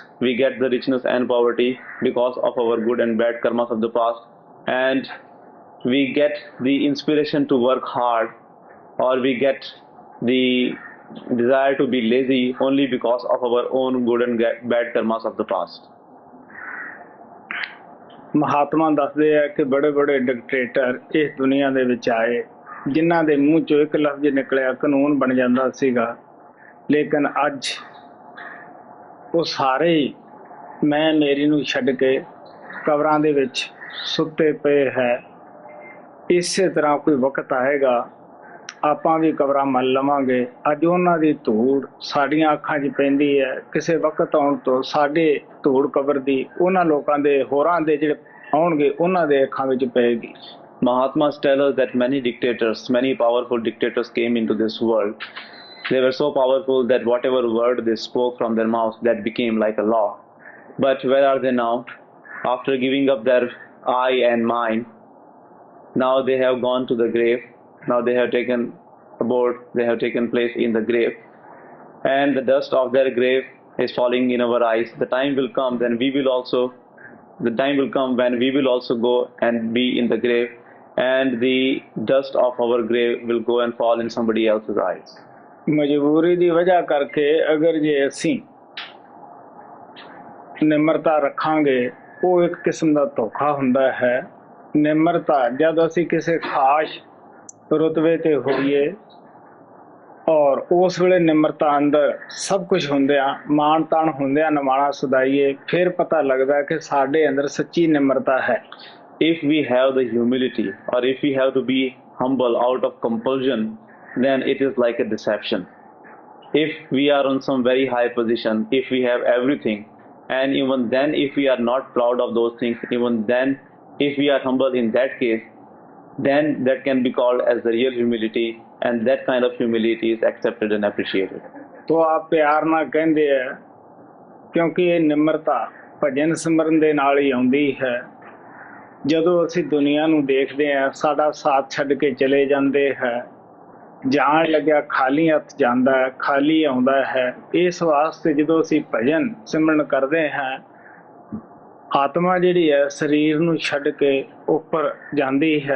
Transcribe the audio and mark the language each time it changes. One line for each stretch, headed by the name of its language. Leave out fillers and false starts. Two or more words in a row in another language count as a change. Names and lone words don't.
English: We get the richness and poverty because of our good and bad karmas of the past, and we get the inspiration to work hard, or we get the desire to be lazy only because of our own good and bad karmas of the past.
Punjabi: ਮਹਾਤਮਾ ਦੱਸਦੇ ਆ ਕਿ ਬੜੇ ਬੜੇ ਡਿਕਟੇਟਰ ਇਸ ਦੁਨੀਆ ਦੇ ਵਿੱਚ ਆਏ, ਜਿਨ੍ਹਾਂ ਦੇ ਮੂੰਹ ਚੋਂ ਇੱਕ ਲਫ਼ਜ਼ ਨਿਕਲਿਆ ਕਾਨੂੰਨ ਬਣ ਜਾਂਦਾ ਸੀਗਾ, ਲੇਕਿਨ ਅੱਜ ਉਹ ਸਾਰੇ ਹੀ ਮੈਂ ਮੇਰੀ ਨੂੰ ਛੱਡ ਕੇ ਕਬਰਾਂ ਦੇ ਵਿੱਚ ਸੁੱਤੇ ਪਏ ਹੈ। ਇਸੇ ਤਰ੍ਹਾਂ ਕੋਈ ਵਕਤ ਆਏਗਾ ਆਪਾਂ ਵੀ ਕਬਰਾਂ ਮੱਲ ਲਵਾਂਗੇ। ਅੱਜ ਉਹਨਾਂ ਦੀ ਧੂੜ ਸਾਡੀਆਂ ਅੱਖਾਂ 'ਚ ਪੈਂਦੀ ਹੈ, ਕਿਸੇ ਵਕਤ ਆਉਣ ਤੋਂ ਸਾਡੇ ਧੂੜ ਕਬਰ ਦੀ ਉਹਨਾਂ ਲੋਕਾਂ ਦੇ ਹੋਰਾਂ ਦੇ ਜਿਹੜੇ ਆਉਣਗੇ ਉਹਨਾਂ ਦੇ ਅੱਖਾਂ ਵਿੱਚ ਪਏਗੀ।
English: Mahatmas tell us that many dictators, many powerful dictators came into this world. They were so powerful that whatever word they spoke from their mouth, that became like a law. But where are they now? After giving up their eye and mind, now they have gone to the grave. Now they have taken abode, they have taken place in the grave, and the dust of their grave is falling in our eyes. The time will come when we will also go and be in the grave, and the dust of our grave will go and fall in somebody else's eyes.
Punjabi: ਮਜਬੂਰੀ ਦੀ ਵਜ੍ਹਾ ਕਰਕੇ ਅਗਰ ਜੇ ਅਸੀਂ ਨਿਮਰਤਾ ਰੱਖਾਂਗੇ, ਉਹ ਇੱਕ ਕਿਸਮ ਦਾ ਧੋਖਾ ਹੁੰਦਾ ਹੈ। ਨਿਮਰਤਾ ਜਦ ਅਸੀਂ ਕਿਸੇ ਖਾਸ ਰੁਤਬੇ ਤੇ ਹੋਈਏ, ਔਰ ਉਸ ਵੇਲੇ ਨਿਮਰਤਾ ਅੰਦਰ ਸਭ ਕੁਝ ਹੁੰਦਿਆਂ, ਮਾਣ ਤਾਣ ਹੁੰਦਿਆਂ ਨਿਮਾਣਾ ਸੁਧਾਈਏ, ਫਿਰ ਪਤਾ ਲੱਗਦਾ ਕਿ ਸਾਡੇ ਅੰਦਰ ਸੱਚੀ ਨਿਮਰਤਾ ਹੈ।
English: If we have the humility, or if we have to be humble out of compulsion, then it is like a deception. If we are on some very high position, if we have everything, and even then if we are not proud of those things, even then if we are humble in that case, then that can be called as the real humility, and that kind of humility is accepted and appreciated.
Hindi: तो आप
Punjabi: ਪਿਆਰ ਨਾਲ ਕਹਿੰਦੇ ਆ ਕਿਉਂਕਿ ਇਹ ਨਿਮਰਤਾ ਭਜਨ ਸਿਮਰਨ ਦੇ ਨਾਲ ਹੀ ਆਉਂਦੀ ਹੈ। ਜਦੋਂ ਅਸੀਂ ਦੁਨੀਆ ਨੂੰ ਦੇਖਦੇ ਹਾਂ, ਸਾਡਾ ਸਾਥ ਛੱਡ ਕੇ ਚਲੇ ਜਾਂਦੇ ਹੈ, ਜਾਣ ਲੱਗਿਆ ਖਾਲੀ ਹੱਥ ਜਾਂਦਾ ਹੈ, ਖਾਲੀ ਆਉਂਦਾ ਹੈ। ਇਸ ਵਾਸਤੇ ਜਦੋਂ ਅਸੀਂ ਭਜਨ ਸਿਮਰਨ ਕਰਦੇ ਹਾਂ, ਆਤਮਾ ਜਿਹੜੀ ਹੈ ਸਰੀਰ ਨੂੰ ਛੱਡ ਕੇ ਉੱਪਰ ਜਾਂਦੀ ਹੈ।